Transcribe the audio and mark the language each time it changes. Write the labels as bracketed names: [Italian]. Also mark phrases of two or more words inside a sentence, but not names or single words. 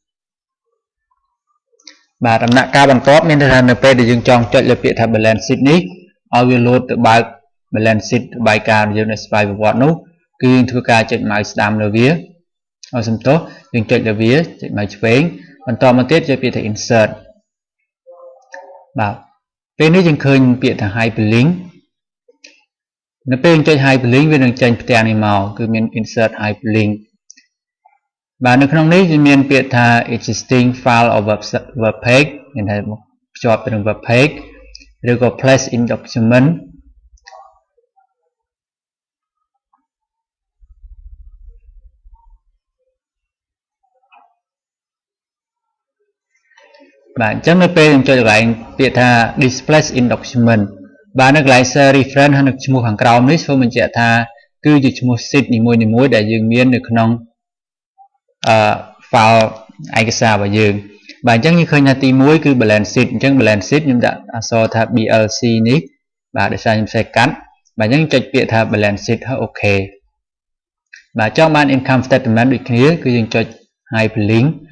[Khmer] បាទដំណាក់កាលបន្ទាប់មានន័យថានៅពេលដែលយើងចង់ចុចលើពាក្យថា [English] balance sheet [Khmer] នេះឲ្យវា load ទៅបើក [English] balance sheet [Khmer] របាយការណ៍យើងនៅស្វ័យប្រវត្តិនោះគឺយើងធ្វើការចុច mouse ស្ដាំលើវាឲ្យសំទោសយើងចុចលើវាចុច mouse ឆ្វេងបន្តមកទៀតចុចពាក្យថា insert បាទពេលនេះយើងឃើញពាក្យថា hyperlink នៅពេលយើងចុច hyperlink វានឹងចេញផ្ទាំងនេះមកគឺមាន [English] insert hyperlink [Khmer] vàនៅក្នុងនេះវាមានពាក្យថា [English] existing file or web page [Khmer] មានថាភ្ជាប់ទៅនឹង [English] web page [Khmer] ឬក៏ [English] place in document [Khmer] បាទអញ្ចឹងនៅពេលយើងចុចកន្លែងពាក្យថា [English] display in document [Khmer] បាទនៅកន្លែង [English] cell reference [Khmer] ហើយនៅឈ្មោះខាងក្រោមនេះសូមបញ្ជាក់ថាគឺជាឈ្មោះ sheet នីមួយៗដែលយើងមាននៅក្នុង file ឯកសាររបស់យើងបាទអញ្ចឹងយើងឃើញថាទី1គឺ [English] balance sheet [Khmer] អញ្ចឹង [English] balance sheet [Khmer] ខ្ញុំដាក់អក្សរថា BLC នេះបាទដោយសារខ្ញុំសេកាត់បាទអញ្ចឹងចុចពាក្យថា [English] balance sheet [Khmer] ហើយអូខេបាទចង់បាន [English] income statement [Khmer] ដូចគ្នាគឺយើងចុច hyperlink